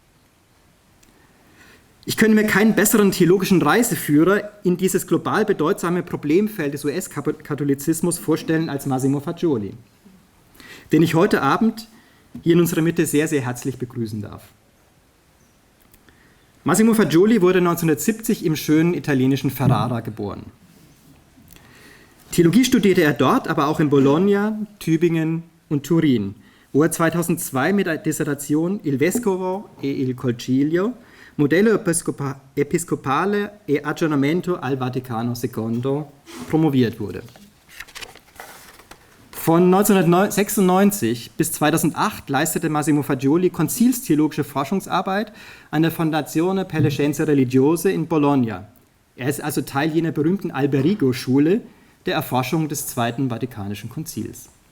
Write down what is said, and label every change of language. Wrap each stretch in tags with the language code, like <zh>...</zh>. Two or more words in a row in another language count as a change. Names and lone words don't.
<de>Ich könnte mir keinen besseren theologischen Reiseführer in dieses global bedeutsame Problemfeld des US-Katholizismus vorstellen als Massimo Faggioli, den ich heute Abend hier in unserer Mitte sehr, sehr herzlich begrüßen darf. Massimo Faggioli wurde 1970 im schönen italienischen Ferrara geboren. Theologie studierte er dort, aber auch in Bologna, Tübingen und Turin, wo er 2002 mit der Dissertation Il Vescovo e il Concilio, Modello Episcopale e Aggiornamento al Vaticano II promoviert wurde. Von 1996 bis 2008 leistete Massimo Faggioli konzilstheologische Forschungsarbeit an der Fondazione per le Scienze Religiose in Bologna. Er ist also Teil jener berühmten Alberigo-Schule der Erforschung des Zweiten Vatikanischen Konzils.</de>